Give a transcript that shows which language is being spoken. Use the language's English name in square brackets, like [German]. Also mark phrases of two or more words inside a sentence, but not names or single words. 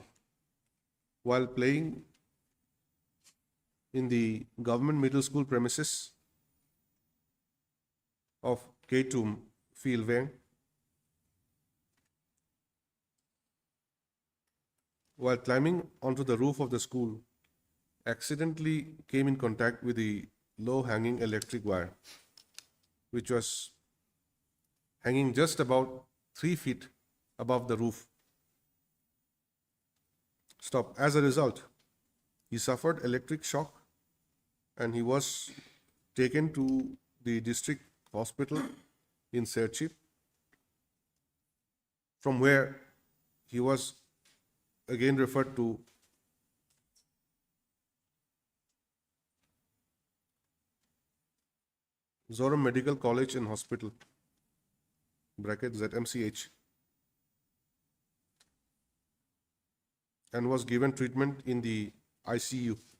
[English] while playing in the government middle school premises of Ketum Fieldwang, while climbing onto the roof of the school, accidentally came in contact with the low-hanging electric wire, which was hanging just about 3 feet above the roof. Stop. As a result, he suffered electric shock and he was taken to the district hospital in Serchhip, from where he was again referred to Zoram Medical College and Hospital, bracket ZMCH, and was given treatment in the ICU.